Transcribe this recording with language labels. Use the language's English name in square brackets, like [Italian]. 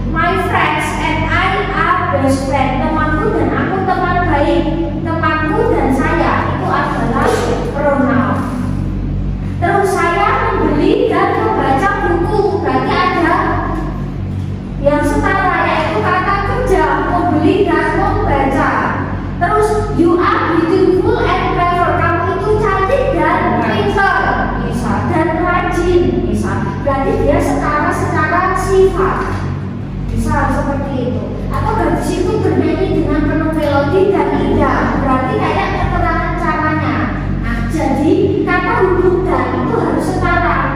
[English] My friends and I are best friend. [Indonesian] Temanku dan aku teman baik. Temanku dan saya itu adalah pronoun. Terus saya membeli dan membaca buku, berarti ada yang setara yaitu kata kerja, membeli dan membaca. Terus [English] you are beautiful and clever. [Indonesian] Kamu itu cantik dan pintar, misal, dan rajin, misal. Berarti dia setara secara sifat, misal seperti itu. Atau gadis itu bernyanyi dengan penuh melodi dan indah. Berarti kayak keterangan caranya. Nah, jadi kata hubung dan itu harus setara.